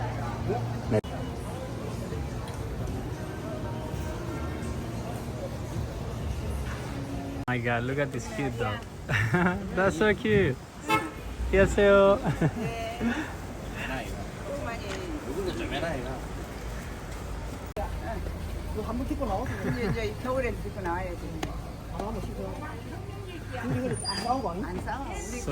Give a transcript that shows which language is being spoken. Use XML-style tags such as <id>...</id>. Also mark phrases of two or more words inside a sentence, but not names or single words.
<en>Oh my god, look at this cute dog. That's so cute.</en> <ko>안녕하세요. 이거 한번 딛고 나와서 이제 겨울에 딛고 나와야지. 한번 씻어. 우리 안 싸우고 안 싸워. 우리</ko> <en>So</en>